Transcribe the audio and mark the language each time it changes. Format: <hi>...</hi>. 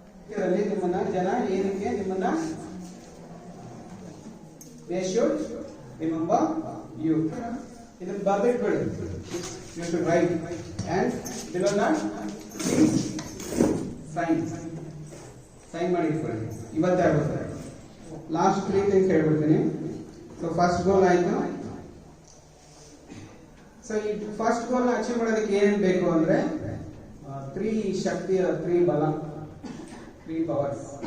<kn>ಇದರಲ್ಲಿ ನಿಮ್ಮನ್ನ ಜನ ಏನಕ್ಕೆ ನಿಮ್ಮನ್ನ</kn> <en>they should remember you.</en> <kn>ಇದನ್ನು ಬರೆದಿಟ್ಕೊಳ್ಳಿ.</kn> <en>You should write and below that please sign</en> <kn>ಮಾಡಿ ಇಟ್ಕೊಳ್ಳಿ. ಇವತ್ತೇ ಆಗುತ್ತೆ. ಲಾಸ್ಟ್ 3 things ಹೇಳ್ಬಿಡ್ತೀನಿ. ಸೊ ಫಸ್ಟ್ ಗೋಲ್ ಆಯ್ತು. ಸೊ ಈ ಫಸ್ಟ್ ಗೋಲ್ ಅಚೀವ್ ಮಾಡೋದಕ್ಕೆ ಏನೇನು ಬೇಕು ಅಂದ್ರೆ 3 ಶಕ್ತಿ, 3 ಬಲ, 3 ಪವರ್ಸ್.</kn>